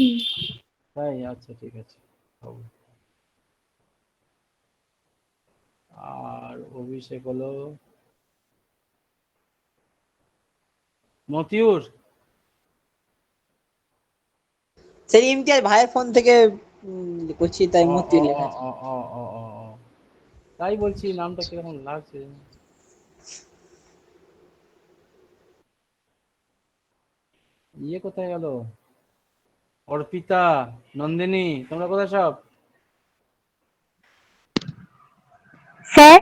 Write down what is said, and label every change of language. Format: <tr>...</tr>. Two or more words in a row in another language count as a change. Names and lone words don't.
<bn>তাই? আচ্ছা ঠিক আছে, ভাবো। আর অভিষেক হলো মতিউর। স্যার ইমতিয়াজ ভাইয়ের ফোন থেকে করছি, তাই অ মতি অ লেখা অ আছে। অ অ অ অ অ। তাই বলছি, নামটা কিরকম লাগছে। ইয়ে কোথায় গেল? অর্পিতা, নন্দিনী, তোমরা কোথায় সব? স্যার,</bn>